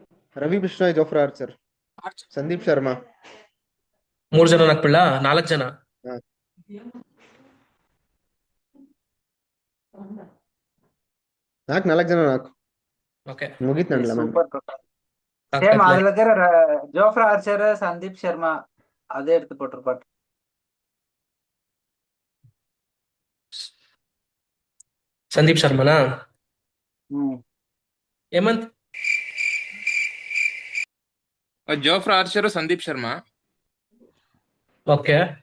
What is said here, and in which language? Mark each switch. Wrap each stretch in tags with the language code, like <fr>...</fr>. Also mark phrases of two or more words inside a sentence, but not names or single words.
<kn>ರವಿ ಬಿಷ್ಣಾಯ್, ಜೋಫ್ರಾ ಆರ್ಚರ್, ಸಂದೀಪ್ ಶರ್ಮಾ. 3 ಜನ ಹಾಕ್ಬಿಡ್ಲ? 4 ಜನ. ಹಾ. ನಾಲ್ಕು ಜನ ನಾಲ್ಕು ಓಕೆ, ಮುಗೀತ್ ನನ್ಲ ಮ್ಯಾಮ್. ಸೂಪರ್ ಪ್ರಕಾಶ್.</kn> <ta>ಸೇಮ್ அதுல ஜோஃப்ரா ஆர்ச்சர், சந்தீப் ಶರ್ಮಾ அதே எடுத்து போட்டிருப்பாரு.</ta> <kn>ಸಂದೀಪ್ ಶರ್ಮಾನಾ? ಹೇಮಂತ್? ಜೋಫ್ರಾ ಆರ್ಚರ್, ಸಂದೀಪ್ ಶರ್ಮಾ. ಓಕೆ,</kn>